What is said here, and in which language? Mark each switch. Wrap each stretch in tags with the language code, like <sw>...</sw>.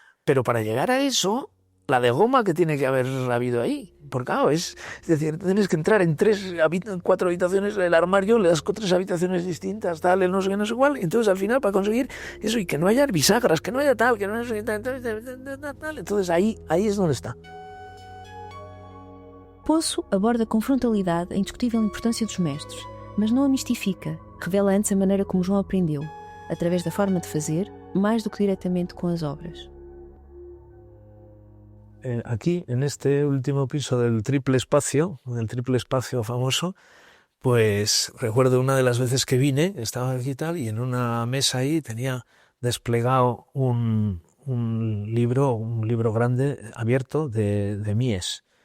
<es>Pero para llegar a eso, la de goma que tiene que haber habido ahí. Porque claro, es decir, tienes que entrar en 4 habitaciones del armario, le das 3 habitaciones distintas, tal, no sé qué, no sé cuál, y entonces al final para conseguir eso y que no haya bisagras, que no haya tal, que no haya tal, entonces ahí es donde está.</es> <pt>Poço aborda com frontalidade a indiscutível importância dos mestres, mas não a mistifica, revela antes a maneira como João aprendeu, através da forma de fazer, mais do que diretamente com as obras.</pt> <es>Aquí, en este último piso del triple espacio famoso, pues recuerdo una de las veces que vine, estaba aquí tal, y en una mesa ahí tenía desplegado un libro grande abierto de Mies.</es>